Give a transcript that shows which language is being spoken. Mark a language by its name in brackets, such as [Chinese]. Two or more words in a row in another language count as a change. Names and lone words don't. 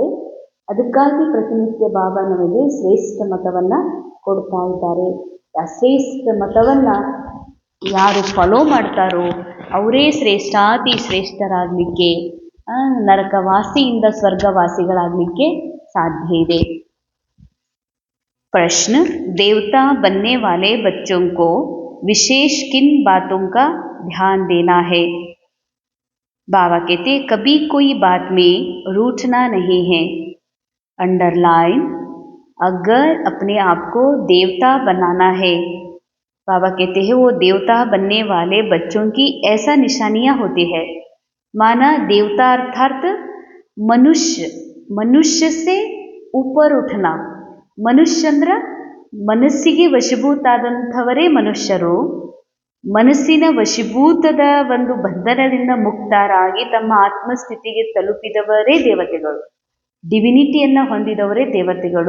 [Kannada] ಅದಕ್ಕಾಗಿ ಪ್ರತಿನಿತ್ಯ ಬಾಬಾ ನಮಗೆ ಶ್ರೇಷ್ಠ ಮತವನ್ನು ಕೊಡ್ತಾ ಇದ್ದಾರೆ. ಆ ಶ್ರೇಷ್ಠ ಮತವನ್ನು ಯಾರು ಫಾಲೋ ಮಾಡ್ತಾರೋ ಅವರೇ ಶ್ರೇಷ್ಠಾತಿ ಶ್ರೇಷ್ಠರಾಗಲಿಕ್ಕೆ, ನರಕವಾಸಿಯಿಂದ ಸ್ವರ್ಗವಾಸಿಗಳಾಗಲಿಕ್ಕೆ ಸಾಧ್ಯ ಇದೆ. [Hindi] प्रश्न: देवता बनने वाले बच्चों को विशेष किन बातों का ध्यान देना है? बाबा कहते कभी कोई बात में रूठना नहीं है. अंडरलाइन, अगर अपने आप को देवता बनाना है, बाबा कहते हैं वो देवता बनने वाले बच्चों की ऐसा निशानियाँ होती है. माना देवता अर्थात मनुष्य से ऊपर उठना. [Kannada] ಮನುಷ್ಯ ಅಂದ್ರೆ ಮನಸ್ಸಿಗೆ ವಶೀಭೂತಾದಂಥವರೇ ಮನುಷ್ಯರು. ಮನಸ್ಸಿನ ವಶೀಭೂತದ ಒಂದು ಬಂಧನದಿಂದ ಮುಕ್ತರಾಗಿ ತಮ್ಮ ಆತ್ಮಸ್ಥಿತಿಗೆ ತಲುಪಿದವರೇ ದೇವತೆಗಳು. ಡಿವಿನಿಟಿಯನ್ನು ಹೊಂದಿದವರೇ ದೇವತೆಗಳು.